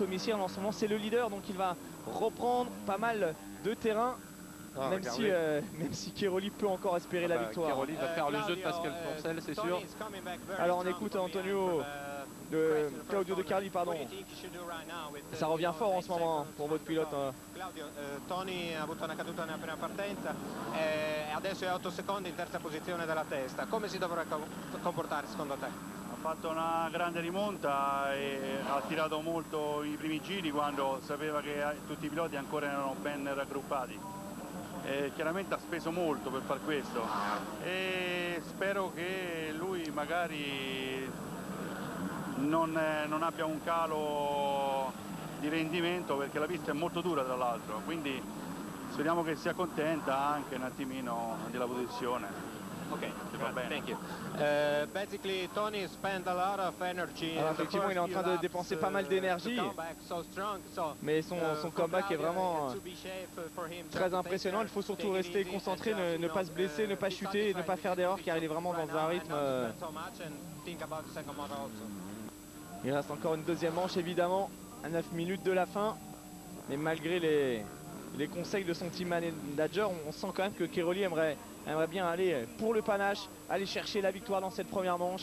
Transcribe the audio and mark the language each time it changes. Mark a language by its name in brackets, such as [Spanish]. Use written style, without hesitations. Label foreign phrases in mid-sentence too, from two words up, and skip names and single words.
[French] Tommy Searle en ce moment c'est le leader, donc il va reprendre pas mal de terrain. Ah, même si Cairoli peut encore espérer la victoire. Cairoli va faire le jeu de Pascal Fourcel, c'est sûr. Alors on écoute Antonio de Claudio De Carli, pardon. Ça revient fort en ce moment pour votre pilote. [Italian] Claudio, Tony ha avuto una caduta nella prima partenza e adesso è 8 secondi in terza posizione della testa. Come si dovrà comportare secondo te? Ha fatto una grande rimonta e ha tirato molto i primi giri quando sapeva che tutti i piloti ancora erano ben raggruppati. E chiaramente ha speso molto per far questo e spero che lui magari non abbia un calo di rendimento, perché la pista è molto dura tra l'altro, quindi speriamo che sia contenta anche un attimino della posizione. Ok, va bene. [English] Thank you. Basically, Tony spent a lot of energy. [French] Alors effectivement, il est en train de dépenser pas mal d'énergie, mais son comeback est vraiment très impressionnant. Il faut surtout rester concentré, ne pas se blesser, ne pas chuter, ne pas faire d'erreur, car il est vraiment dans un rythme. Il reste encore une deuxième manche évidemment, à 9 minutes de la fin, mais malgré les conseils de son team manager, on sent quand même que Cairoli aimerait bien aller pour le panache, aller chercher la victoire dans cette première manche.